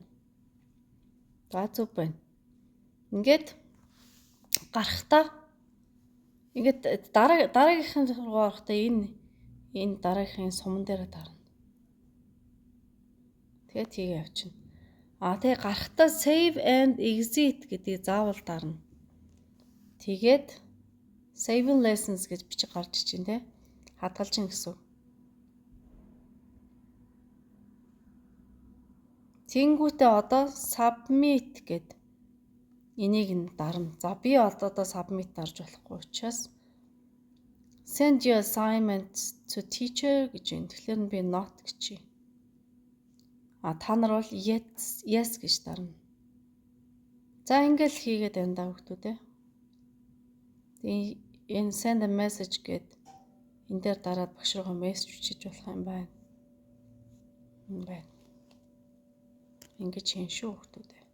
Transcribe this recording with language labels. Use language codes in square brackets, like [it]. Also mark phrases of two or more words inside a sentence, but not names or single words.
[mn] За зөв байна. Ингээд гарахтаа ингээд дараагийнхын руу орохтаа энэ дараагийнхын суман дээр дарна. Тэгээд тийг явчихна. Тэгээ гарахтаа [en] save and exit [mn] гэдгийг заавал дарна. Тэгээд [en] saving lessons [mn] гэж бичиг гарч ичин тий. Хадгалж ин гэсэн. Тэнгүүтээ одоо submit гэд энийг нь дарна. За би одоо submit дарж болохгүй учраас [en] send your assignment to teacher [mn] гэж байна. Тэгэхээр би not гэж. Та нар бол yes гэж дарна. За ингээл хийгээд байна да хүүхдүүд. Энэ [en] send a message [mn] гэд энэ дээр дараад багш руугаа мессеж бичиж болох юм байна. Ингэж хийн шүү хүүхдүүд.